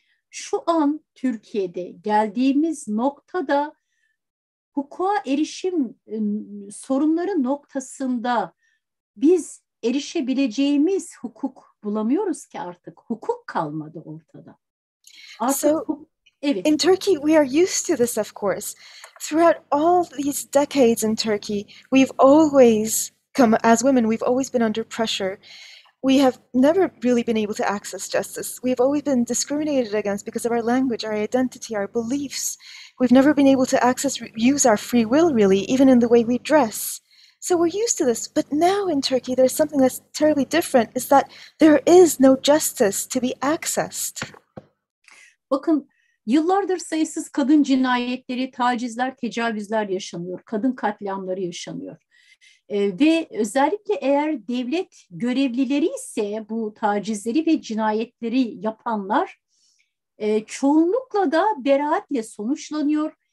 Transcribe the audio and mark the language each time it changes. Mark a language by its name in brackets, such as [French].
[Turkish] şu an Türkiye'de geldiğimiz noktada hukuka erişim sorunları noktasında biz erişebileceğimiz hukuk bulamıyoruz ki artık. Hukuk kalmadı ortada. Artık evet. [English] In Turkey, we are used to this, of course. Throughout all these decades in Turkey, we've always come, as women, we've always been under pressure. We have never really been able to access justice. We've always been discriminated against because of our language, our identity, our beliefs. We've never been able to use our free will, really, even in the way we dress. So we're used to this. But now in Turkey, there's something that's terribly different, is that there is no justice to be accessed. [Turkish] Bakın, yıllardır sayısız kadın cinayetleri, tacizler, tecavüzler yaşanıyor. Kadın katliamları yaşanıyor. Ve özellikle eğer devlet görevlileri ise bu tacizleri ve cinayetleri yapanlar çoğunlukla da beraatle sonuçlanıyor.